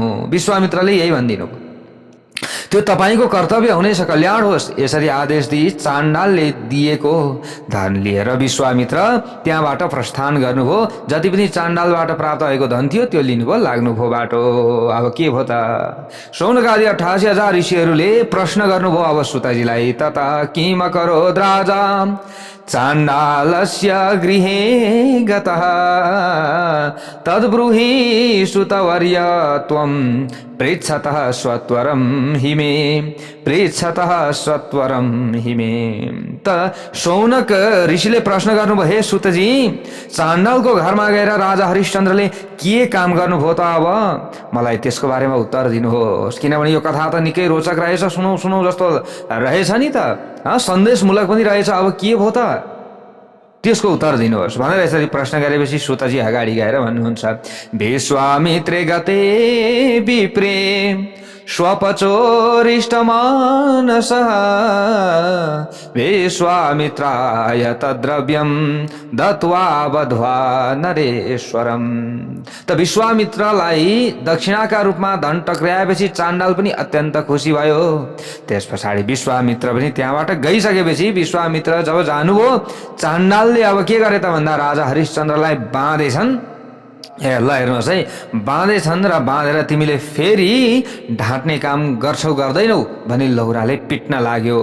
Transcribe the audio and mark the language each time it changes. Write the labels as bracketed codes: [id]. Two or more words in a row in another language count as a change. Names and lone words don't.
[ne] विश्वामित्रले यही भनिदिनु, त्यो तपाईँको कर्तव्य हुनेछ, कल्याण होस्। यसरी आदेश दिई चाण्डालले दिएको धन लिएर विश्वामित्र त्यहाँबाट प्रस्थान गर्नुभयो। जति पनि चाण्डालबाट प्राप्त भएको धन थियो त्यो लिनुभयो, लाग्नुभयो बाटो। अब के भयो त, शौनकादि 88,000 ऋषिहरूले प्रश्न गर्नुभयो अब सुतजीलाई, [sa] तता किम करोद् राजा चाण्डालस्य गृहे गतः तद्ब्रूहि सुतवर्य त्वं पृच्छतः स्वत्वरं हि मे, पृच्छतः स्वत्वरं हि मे। [ne] त शौनक ऋषिले प्रश्न गर्नुभयो, हे सुतजी, चाण्डालको घरमा गएर राजा हरिश्चन्द्रले के काम गर्नुभयो त, अब मलाई त्यसको बारेमा उत्तर दिनुहोस्, किनभने यो कथा त निकै रोचक रहेछ, सुनौ सुनौ जस्तो रहेछ नि त, सन्देशमूलक पनि रहेछ। अब के भयो त, त्यसको उत्तर दिनुहोस् भनेर यसरी प्रश्न गरेपछि सुतजी अगाडि गएर भन्नुहुन्छ, [sa] विश्वामित्रे गते विप्रे स्वपचोरिष्टमानसः विश्वामित्राय तद्द्रव्यं दत्वा वध्वा नरेश्वरम। [ne] त विश्वामित्रलाई दक्षिणाका रूपमा धन टक्राएपछि चाण्डाल पनि अत्यन्त खुसी भयो। त्यस पछाडि विश्वामित्र पनि त्यहाँबाट गइसकेपछि विश्वामित्र जब जानुभयो, चाण्डालले अब के गरे त भन्दा राजा हरिश्चन्द्रलाई बाँधेछन्। ल हेर्नुहोस् है, बाँधेछन् र बाँधेर तिमीले फेरि ढाँट्ने काम गर्छौ गर्दैनौ भनी लौराले पिट्न लाग्यो।